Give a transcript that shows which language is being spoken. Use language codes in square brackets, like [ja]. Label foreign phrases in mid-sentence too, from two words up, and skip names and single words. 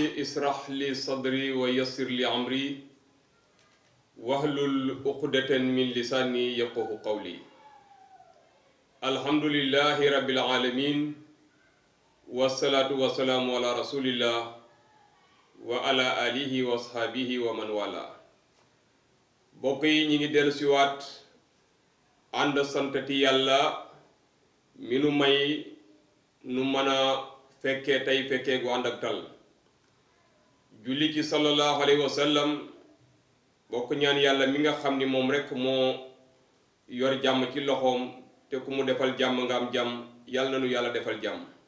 [ar] اشرح لي صدري ويسر لي أمري واحلل عقدة من لساني يفقهوا قولي. الحمد لله رب العالمين والصلاة والسلام على رسول الله وعلى آله وأصحابه ومن والاه. [wo] bokk yi ñi ngi dellu siwaat ànd santati yàlla mi nu may nu mën a fekkee tey fekkee gu ànd ak tal julli ci [ar] صلى الله عليه وسلم [wo] bokk ñaan yàlla mi nga xam ni moom rekk moo yor jàmm ci loxoom te ku mu defal jàmm nga am jàmm yàlla na nu yàlla defal jàmm.